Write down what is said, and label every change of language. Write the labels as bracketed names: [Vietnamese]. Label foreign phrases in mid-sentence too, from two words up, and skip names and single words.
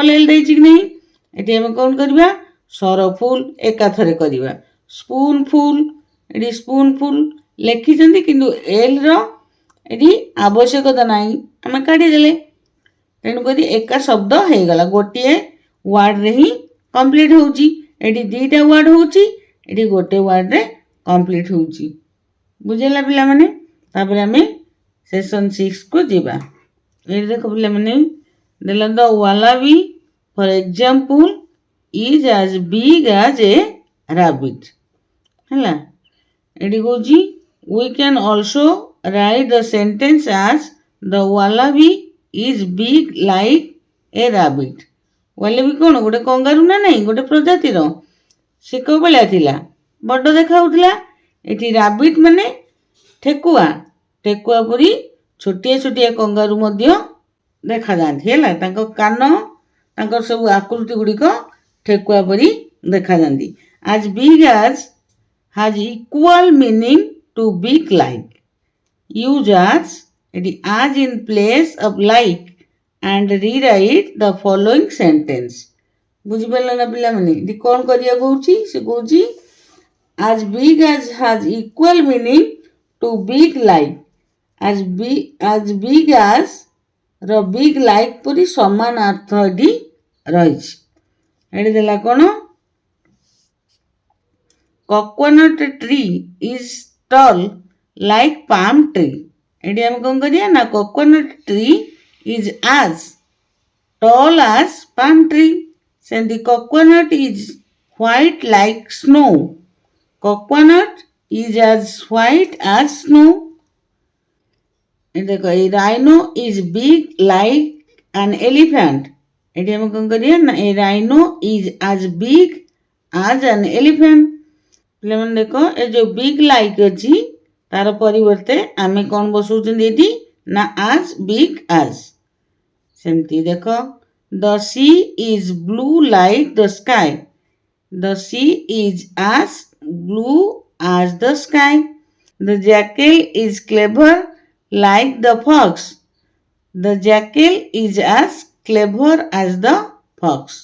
[Odia] ଏଲ୍ ଦେଇଛି କି ନାହିଁ ଏଠି ଆମେ କ'ଣ କରିବା ସରଫୁଲ ଏକାଥରେ କରିବା ସ୍ପୁନଫୁଲ ଏଠି ସ୍ପୁନଫୁଲ ଲେଖିଛନ୍ତି କିନ୍ତୁ ଏଲ୍ର ଏଠି ଆବଶ୍ୟକତା ନାହିଁ ଆମେ କାଢ଼ିଦେଲେ ତେଣୁକରି ଏକା ଶବ୍ଦ ହେଇଗଲା ଗୋଟିଏ ୱାର୍ଡରେ ହିଁ କମ୍ପ୍ଲିଟ୍ ହେଉଛି ଏଠି ଦୁଇଟା ୱାର୍ଡ ହେଉଛି ଏଠି ଗୋଟେ ୱାର୍ଡରେ କମ୍ପ୍ଲିଟ୍ ହେଉଛି ବୁଝିଲା ପିଲାମାନେ। ତାପରେ ଆମେ ସେସନ୍ 6କୁ ଯିବା ଏଠି ଦେଖ ପିଲାମାନେ ଦେଲା [English] the wallaby for example is as big as a rabbit [Odia] ହେଲା ଏଠି କହୁଛି [English] we can also write the sentence as the wallaby is big like a rabbit। [Odia] wallaby କ'ଣ ଗୋଟେ କଙ୍ଗାରୁ ନା ନାହିଁ ଗୋଟେ ପ୍ରଜାତିର ସେ କୋଉ ଭଳିଆ ଥିଲା ବଡ଼ ଦେଖାଯାଉଥିଲା ଏଠି ରାବିଟ୍ ମାନେ ଠେକୁଆ ପରି ଛୋଟିଆ କଙ୍ଗାରୁ ମଧ୍ୟ ଦେଖାଯାଆନ୍ତି ହେଲା ତାଙ୍କ କାନ ତାଙ୍କର ସବୁ ଆକୃତି ଗୁଡ଼ିକ ଠେକୁଆ ପରି ଦେଖାଯାନ୍ତି। [English] as big as has equal meaning to big like use as in place of like and rewrite the following sentence। [Odia] ବୁଝିପାରିଲ ନା ପିଲାମାନେ ଏଠି କ'ଣ କରିବାକୁ କହୁଛି ସେ କହୁଛି [English] as big as has equal meaning to big like as big as [Odia] ର [English] big like [Odia] ପରି ସମାନ ଅର୍ଥ ଏଠି ରହିଛି ଏଠି ଦେଲା କ'ଣ [English] coconut tree is tall like palm tree [Odia] ଏଠି ଆମେ କ'ଣ କରିବା ନା [English] coconut tree is as tall as palm tree. And the coconut is white like snow. Coconut is as white as snow. And the rhino is big like an elephant. [Odia] ଏଠି ଆମେ କ'ଣ କରିବା ନା [English] a rhino is as big as an elephant. [Odia] ପିଲାମାନେ ଦେଖ ଏ ଯୋଉ [English] big like [Odia] ଅଛି ତାର ପରିବର୍ତ୍ତେ ଆମେ କ'ଣ ବସଉଛନ୍ତି ଏଠି ନା [English] as big as. [Odia] ସେମିତି ଦେଖ [English] the sea is blue like the sky. The sea is as blue as the sky. The jackal is clever like the fox. The jackal is as clever as the fox.